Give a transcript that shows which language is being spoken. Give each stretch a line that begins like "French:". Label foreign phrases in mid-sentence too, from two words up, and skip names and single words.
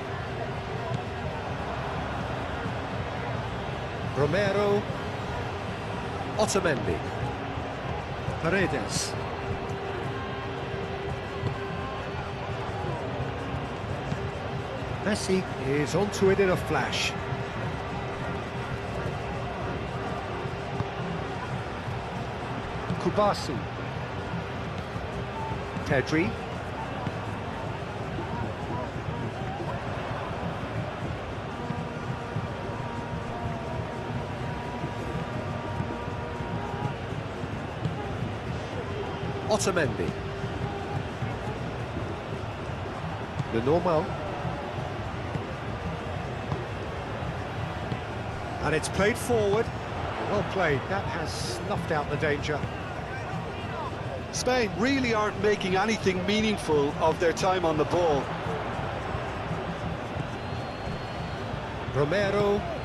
English: Romero. Otamendi. Paredes. Messi is onto it in a flash. Kubasi. Pedri. Otamendi. Lenormand. And it's played forward. Well played. That has snuffed out the danger. Spain really aren't making anything meaningful of their time on the ball. Romero.